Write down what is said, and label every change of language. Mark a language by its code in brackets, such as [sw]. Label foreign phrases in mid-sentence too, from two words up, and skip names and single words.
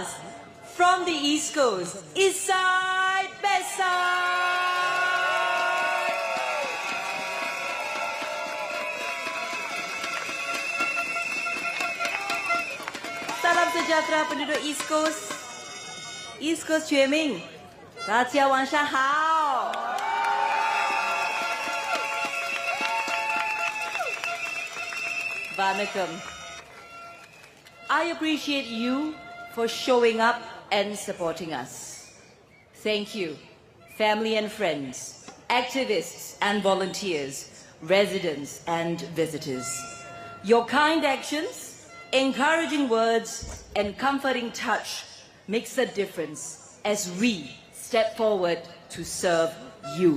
[en] From the East Coast, East Side, Best Side. [ms] Salam sejahtera penduduk East Coast. [zh] East Coast 全民，大家晚上好。Vanakkam. [en] I appreciate you for showing up and supporting us. Thank you, family and friends, activists and volunteers, residents and visitors. Your kind actions, encouraging words, and comforting touch makes a difference as we step forward to serve you.